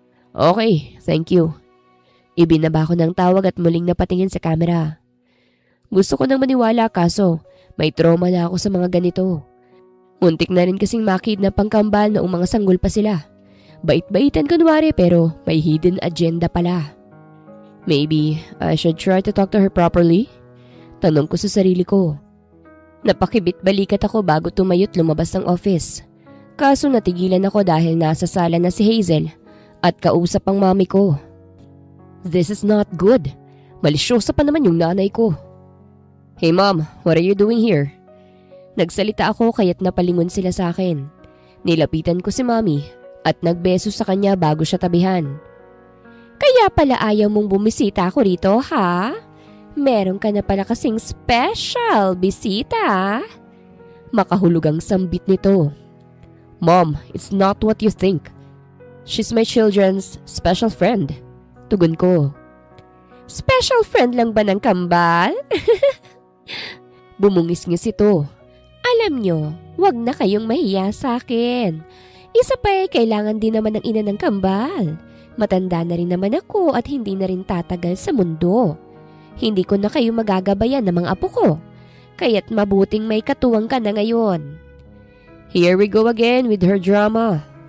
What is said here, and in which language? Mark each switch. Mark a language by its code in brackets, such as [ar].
[en] Okay, thank you. [tl] Ibinaba ko ng tawag at muling napatingin sa camera. Gusto ko nang maniwala kaso may trauma na ako sa mga ganito. Muntik na rin kasing makidnap ang kambal noong mga sanggol pa sila. Bait-baitan kunwari pero may hidden agenda pala. [en] Maybe I should try to talk to her properly? [tl] Tanong ko sa sarili ko. Napakibit balikat ako bago tumayo't lumabas ng office. Kaso natigilan ako dahil nasa sala na si Hazel at kausap ang mami ko. [en] This is not good. [tl] Malisyosa pa naman yung nanay ko. [en] Hey mom, what are you doing here? [tl] Nagsalita ako kaya't napalingon sila sa akin. Nilapitan ko si mami at nagbeso sa kanya bago siya tabihan. Kaya pala ayaw mong bumisita ako rito, ha? Meron ka na pala kasing special bisita. Makahulugang sambit nito. [en] Mom, it's not what you think. She's my children's special friend. [tl] Tugon ko. Special friend lang ba ng kambal? Bumungis-ngis ito. Alam nyo, wag na kayong mahiya sa akin. Isa pa kailangan din naman ng ina ng kambal. Matanda na rin naman ako at hindi na rin tatagal sa mundo. Hindi ko na kayo magagabayan ng mga apo ko. Kaya't mabuting may katuwang ka na ngayon. [en] Here we go again with her drama.